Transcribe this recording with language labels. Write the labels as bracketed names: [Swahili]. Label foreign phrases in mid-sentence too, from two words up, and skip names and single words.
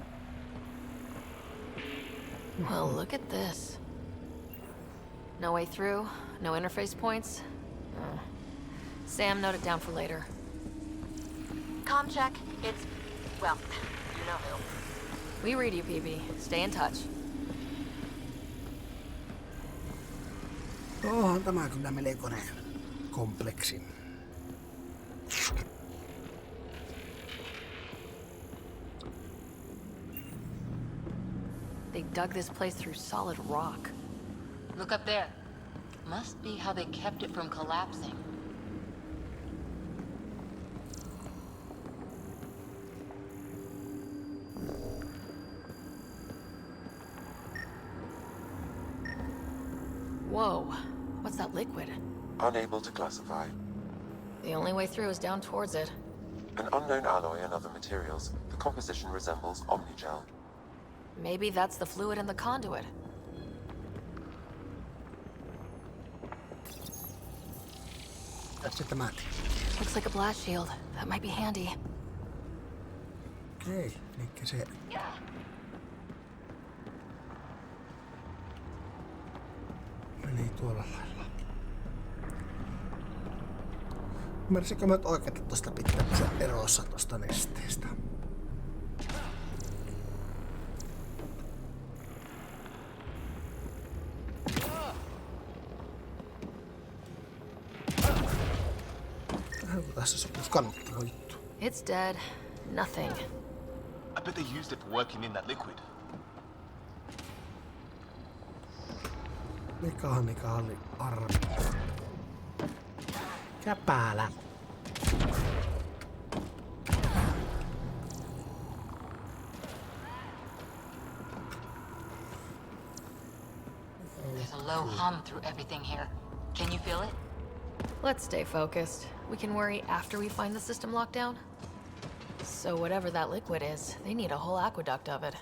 [English] Well, look at this. No way through, no interface points. Sam, note it down for later. Comm check. It's... well, you know who. We read you, PB. Stay in touch. [Finnish] Onhan tämä kyllä melkoinen kompleksi. [English] They dug this place through solid rock. Look up there. Must be how they kept it from collapsing. Whoa. What's that liquid? Unable to classify. The only way through is down towards it. An unknown alloy and other materials, the composition resembles omnigel. Maybe that's the fluid in the conduit. [Finnish] Tässä tämä. [English] Looks like a blast shield. That might be handy. [Finnish] Okei, elikkä se... Meni tuolla lailla. Ymmärsikö mä oikein, että tosta pitää pysyä erossa tosta nesteestä? Tässä sopisi kannattava juttu. [English] It's dead. Nothing. I bet they used it for working in that liquid. [Finnish] Mikä oli arvo? Käpälä. [English] There's a low hum through everything here. Can you feel it? Let's stay focused. We can worry after we find the system lockdown. So whatever that liquid is, they need a whole aqueduct of it.